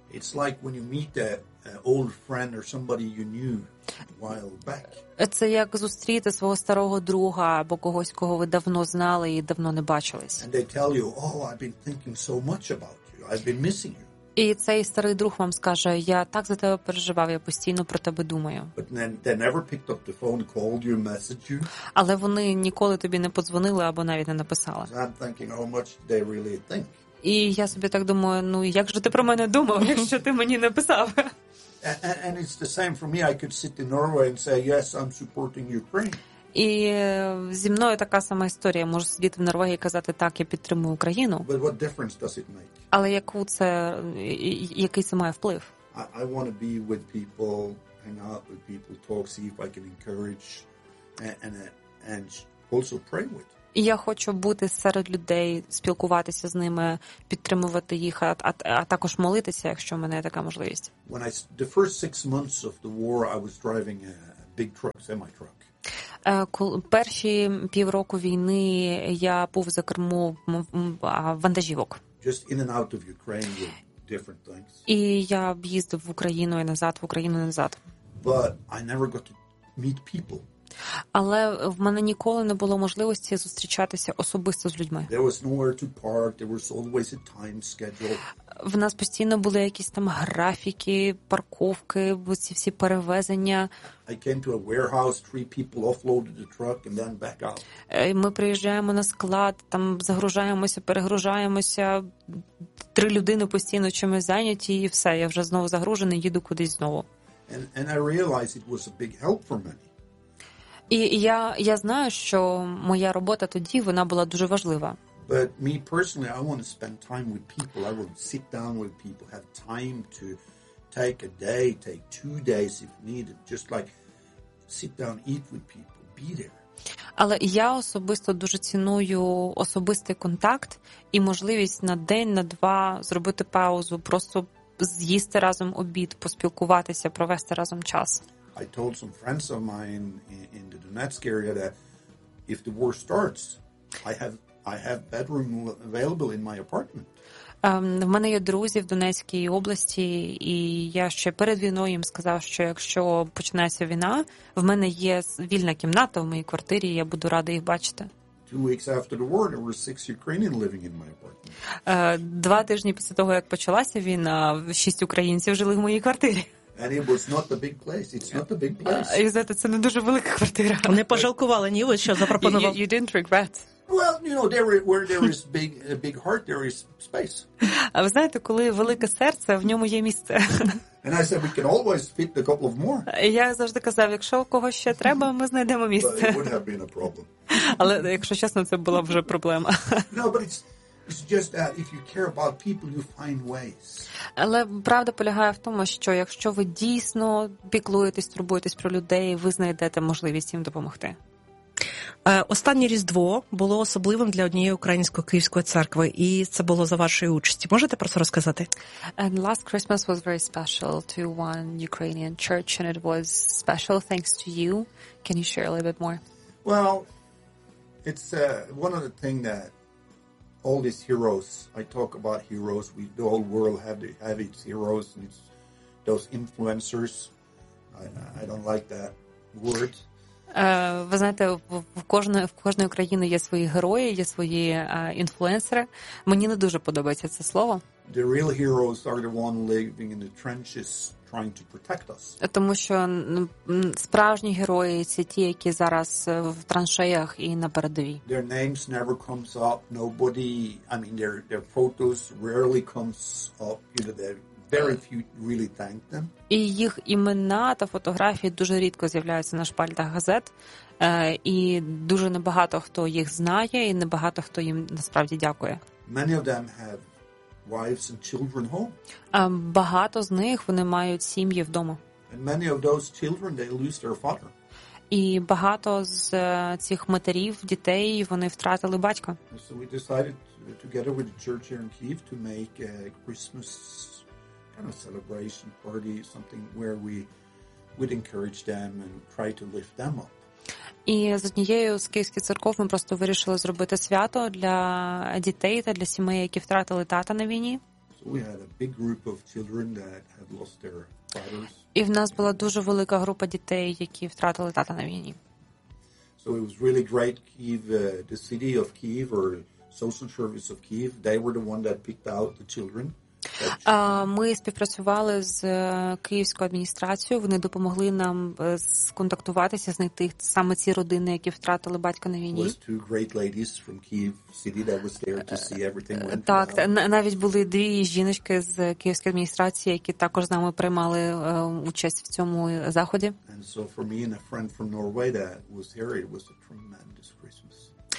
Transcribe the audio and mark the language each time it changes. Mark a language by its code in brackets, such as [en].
[en] It's like when you meet an old friend or somebody you knew a while back. [uk] Це як зустріти свого старого друга або когось, кого ви давно знали і давно не бачились. [en] And they tell you, oh, I've been thinking so much about you. I've been missing you. [uk] І цей старий друг вам скаже, я так за тебе переживав, я постійно про тебе думаю. [en] But then they never picked up the phone, called you, messaged you. [uk] Але вони ніколи тобі не подзвонили або навіть не написали. [en] I'm thinking, how much did they really think? [uk] І я собі так думаю, ну як же ти про мене думав, якщо ти мені не писав? [en] And it's the same for me. I could sit in Norway and say, yes, I'm supporting Ukraine. [uk] І зі мною така сама історія. Можу сидіти в Норвегії і казати, так, я підтримую Україну. [en] But what difference does it make? [uk] Але яку це, який це має вплив? [en] I want to be with people, hang out with people, talk, see if I can encourage and also pray with. [uk] Я хочу бути серед людей, спілкуватися з ними, підтримувати їх, а також молитися, якщо в мене така можливість. [en] When I the first 6 months of the war, I was driving a big truck, semi truck. [uk] Перші півроку війни я був за кермо вантажівок. [en] Just in and out of Ukraine with different things. [uk] І я їздив в Україну і назад, в Україну і назад. [en] But I never got to meet people. [uk] Але в мене ніколи не було можливості зустрічатися особисто з людьми. [en] There was nowhere to park, there was always a time schedule. [uk] В нас постійно були якісь там графіки, парковки, оці всі перевезення. [en] I came to a warehouse, three people offloaded the truck and then back out. [uk] Ми приїжджаємо на склад, там загружаємося, перегружаємося, три людини постійно чимось зайняті і все, я вже знову загружений, їду кудись знову. [en] And I realized it was a big help for me. [uk] І я знаю, що моя робота тоді, вона була дуже важлива. [en] But me personally, I want to spend time with people. I want to sit down with people, have time to take a day, take 2 days if needed, just like sit down, eat with people, be there. [uk] Але я особисто дуже ціную особистий контакт і можливість на день, на два зробити паузу, просто з'їсти разом обід, поспілкуватися, провести разом час. [en] I told some friends of mine in the Donetsk area that if the war starts, I have bedroom available in my apartment. [uk] В мене є друзі в Донецькій області, і я ще перед війною їм сказав, що якщо починається війна, в мене є вільна кімната в моїй квартирі, я буду радий їх бачити. [en] 2 weeks after the war, there were 6 Ukrainians living in my apartment. [uk] 2 тижні після того, як почалася війна, 6 українців жили в моїй квартирі. [en] And it was not the big place. It's not the big place. [uk] Це не дуже велика квартира. Не пожалкували ні ви, що запропонував. [en] You didn't regret. Well, you know, where there is big heart, there is space. [uk] А ви знаєте, коли велике серце, в ньому є місце. [en] And I said we can always fit a couple of more. [uk] Я завжди казав, якщо кого ще треба, ми знайдемо місце. [en] But it would have been a problem. [uk] Але якщо чесно, це була б вже проблема. [en] No, but it's just that if you care about people, you find ways. [uk] Але правда полягає в тому, що якщо ви дійсно піклуєтесь, турбуєтесь про людей, ви знайдете можливість їм допомогти. Останнє Різдво було особливим для однієї українсько-київської церкви, і це було за вашої участі. Можете про це розказати? [en] And last Christmas was very special to one Ukrainian church, and it was special thanks to you. Can you share a little bit more? Well, it's one of the things that all these heroes, I talk about heroes, we the whole world have its heroes, and it's those influencers. I don't like that word. [uk] Ви знаєте, в кожної країни є свої герої, є свої інфлюенсери. Мені не дуже подобається це слово. [en] The real heroes are the one living in the trenches trying to protect us. [uk] Тому що справжні герої – це ті, які зараз в траншеях і на передовій. [en] Their names never comes up. Nobody, I mean, their photos rarely comes up. You know, very few really thank them. [uk] І їх імена та фотографії дуже рідко з'являються на шпальтах газет, і дуже небагато хто їх знає і небагато хто їм насправді дякує. [en] Many of them have wives and children home. [uk] Багато з них вони мають сім'ї вдома. [en] And many of those children they lose their father. [uk] І багато з цих матерів, дітей, вони втратили батька. [en] So we decided together with the church here in Kyiv to make a Christmas kind of celebration party, something where we would encourage them and try to lift them up. [uk] І з однією з київських церков ми просто вирішили зробити свято для дітей та для сімей, які втратили тата на війні. [en] So we had a big group of children that had lost their fathers. [uk] І в нас була дуже велика група дітей, які втратили тата на війні. [en] So it was really great. Kyiv, the city of Kyiv or social service of Kyiv, they were the one that picked out the children. [uk] Ми співпрацювали з київською адміністрацією. Вони допомогли нам сконтактуватися, знайти саме ці родини, які втратили батька на війні. [en] Was two great ladies from Kyiv city that was there to see everything went. [uk] Так, навіть були дві жіночки з київської адміністрації, які також з нами приймали участь в цьому заході. [en] And so for me and a friend from Norway that was here, it was a tremendous Christmas.